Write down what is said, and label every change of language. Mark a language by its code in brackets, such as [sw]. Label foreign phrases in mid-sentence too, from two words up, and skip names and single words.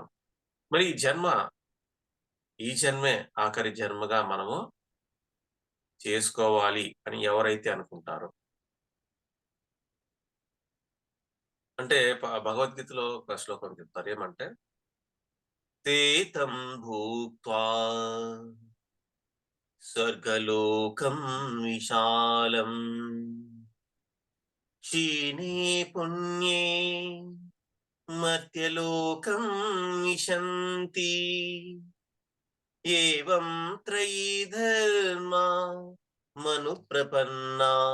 [te] మరి ఈ జన్మే ఆఖరి జన్మగా మనము చేసుకోవాలి అని ఎవరైతే అనుకుంటారో, అంటే భగవద్గీతలో ఒక శ్లోకం చెప్తారు ఏమంటే, [sa] ते तं भूत्वा स्वर्गलोकं विशालम् क्षीणे पुण्ये मर्त्यलोकं विशन्ति एवं त्रयी धर्मा मनुप्रपन्ना